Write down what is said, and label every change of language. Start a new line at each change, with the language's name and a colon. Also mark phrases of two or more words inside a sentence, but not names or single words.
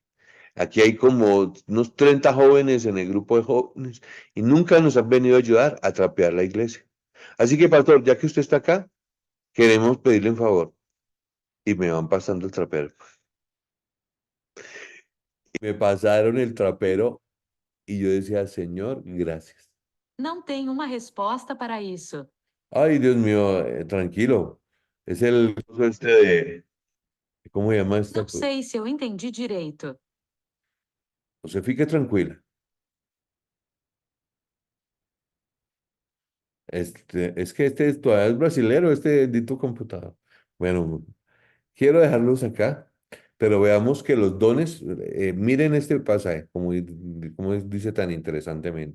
Spanish: Aquí hay como unos 30 jóvenes en el grupo de jóvenes y nunca nos han venido a ayudar a trapear la iglesia. Así que, pastor, ya que usted está acá, queremos pedirle un favor. Y me van pasando el trapero. Me pasaron el trapero y yo decía, Señor, gracias.
Portuguese: Não tem uma resposta para isso.
Spanish: Ay, Dios mío, tranquilo. Es el coso este de, ¿cómo se llama esta
Portuguese: Não
Spanish: cosa?
Portuguese: sei se eu entendi direito.
Spanish: O sea,
Portuguese: fique tranquila.
Spanish: Es que este todavía es brasilero, este
Portuguese: dito computador.
Spanish: Bueno, quiero dejarlos acá, pero veamos que los dones, miren este pasaje, como dice tan interesantemente.